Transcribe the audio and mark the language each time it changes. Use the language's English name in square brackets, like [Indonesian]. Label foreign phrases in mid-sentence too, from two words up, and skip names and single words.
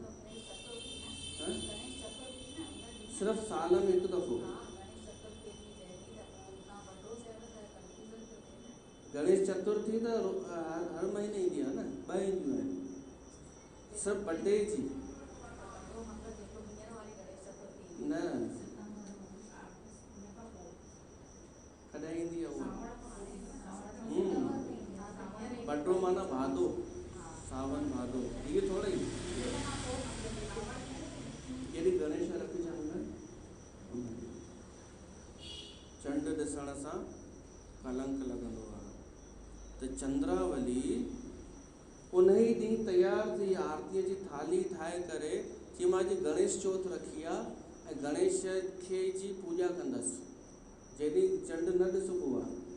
[Sindhi] सिर्फ़ु साल में हिकु दफ़ो गणेश चतुर्थी त हर महीने ईंदी आहे न, 2 ईंदियूं आहिनि, सिर्फ़ु बर्थडे जी न। कॾहिं ईंदी आहे उहा? बटो माना भादो, सावन भादो, इहे थोरा ई जॾहिं गणेश रखजनि चंड ॾिसण सां कलंक लॻंदो आहे। त चंद्रावली उन ई ॾींहुं तयारु थी आरतीअ जी थाली ठाहे करे कि मां अॼु गणेश चौथ रखी आहे ऐं गणेश खे जी पूॼा कंदसि, जॾहिं चंड न ॾिसबो आहे।